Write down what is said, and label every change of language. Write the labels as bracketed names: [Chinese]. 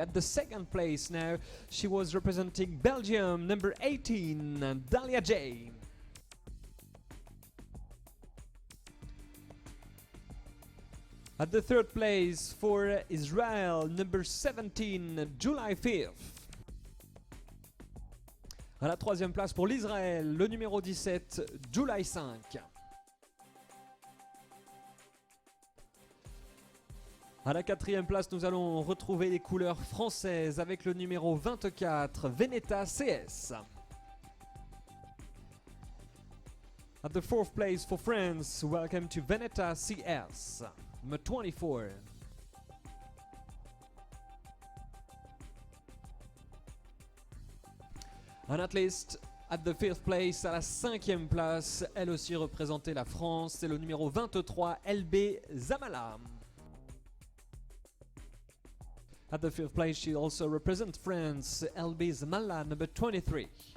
[English] At the second place now, she was representing Belgium, number 18, Dalia J. At the third place for Israel, number 17, July 5th. [French] À la troisième place pour l'Israël, le numéro 17, July 5. À la quatrième place, nous allons retrouver les couleurs françaises avec le numéro 24, Veneta CS. [English] At the fourth place for France, welcome to Veneta CS, number 24. And at least at the fifth place, [French] à la cinquième place, elle aussi représentait la France, c'est le numéro 23, LB Zamala. [English] At the fifth place, she also represents France, LB Zamala, number 23.